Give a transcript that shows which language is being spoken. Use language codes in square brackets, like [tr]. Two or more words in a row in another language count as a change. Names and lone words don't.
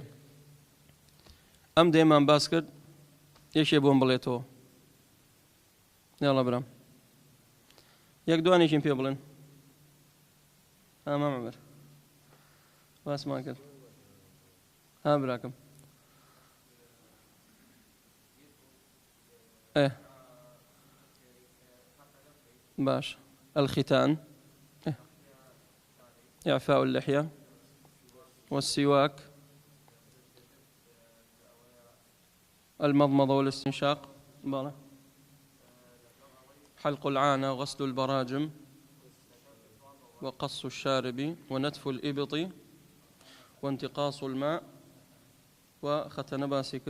[ckb] ئەم دەیەمان باس کرد، یەکێ بۆم بڵێتەوە، نێڵە برام، یەک دوانێکیم پێ بڵێن. ئەمە مەبەر باسمان کرد، براکەم. باش. [ar] الختان، إعفاء اللحية، والسواك، المضمضة والاستنشاق، حلق العانة، وغسل البراجم، وقص الشارب، ونتف الإبط، وانتقاص الماء، وختن باسكر.